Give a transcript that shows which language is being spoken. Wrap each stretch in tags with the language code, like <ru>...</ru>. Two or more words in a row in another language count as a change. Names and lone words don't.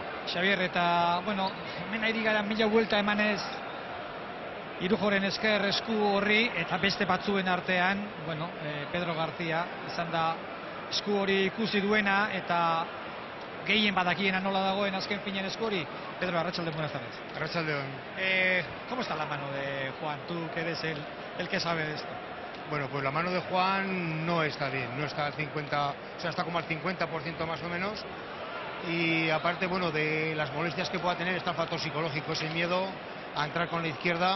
<eu>Xavier, eta, bueno, hemen ari gara mila buelta emanez Irujoren esker esku horri, eta beste batzuen artean, bueno, Pedro García izan da esku hori ikusi duena, eta gehien badakiena nola dagoen azken finean esku hori. Pedro, arratsaldeon,</eu> <es>buenas tardes.</es> <eu>Arratsaldeon.</eu> <es>¿Cómo está la mano de Juan? Tú que eres el que sabe de esto. Bueno, pues la mano de Juan no está bien, no está al 50, o sea, está como al 50% más o menos. Y aparte, bueno, de las molestias que pueda tener, está el factor psicológico, ese miedo a entrar con la izquierda.</es>